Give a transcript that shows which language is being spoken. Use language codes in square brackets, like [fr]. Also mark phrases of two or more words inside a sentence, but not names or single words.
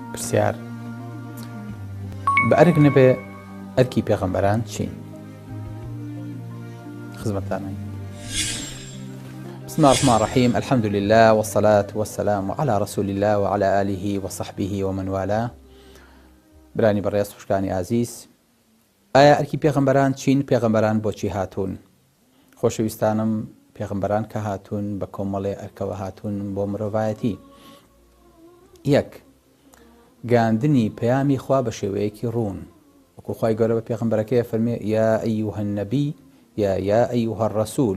[ckb] پرسیار بە ئەرک نەبێ ئەرکی پێغەمبەران چین؟ خزمەتتانین. [ar] بسم الله الرحمن الرحيم، الحمد لله والصلاة والسلام على رسول الله وعلى آله وصحبه ومن والاه. [ckb] برانی بەڕێز خوشکانی ئازیز، ئایا ئەرکی پێغەمبەران چین؟ پێغەمبەران بۆچی هاتوون؟ خۆشەویستانم، پێغەمبەران کە هاتوون بە کۆمەڵێ ئەرکەوە هاتوون بۆ مرۆڤایەتی. یەک، گاندنی پەیامی خوا بە شێوەیەکی ڕوون، وەکو خوای گەورە بە پێغەمبەرەکەی فەرمێ [ar] یا ئەیوهە النەبی یا ئەیوهە الرەسوول.